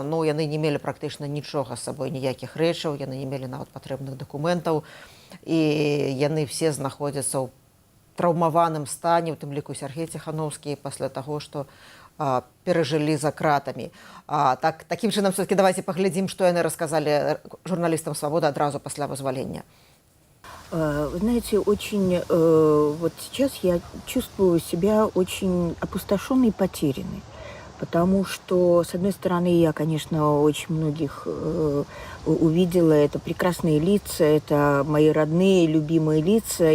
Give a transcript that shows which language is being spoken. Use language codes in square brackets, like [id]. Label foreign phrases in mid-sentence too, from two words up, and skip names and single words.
[be] Яны не мелі практычна нічога з сабой, ніякіх рэчаў, яны не мелі нават патрэбных дакументаў, і яны все знаходзяцца ў траўмаваным стане, у тым ліку Сяргей Ціхановскі, пасля таго, што перажылі за кратамі. Такім чынам, [ru] все-таки давайте [be] паглядзім, што яны расказалі журналістам Свабоды адразу пасля вызвалення. [ru] Вы знаете, очень вот сейчас я чувствую себя очень опустошенной и потерянной. Потому что, с одной стороны, я, конечно, очень многих увидела. Это прекрасные лица, это мои родные, любимые лица.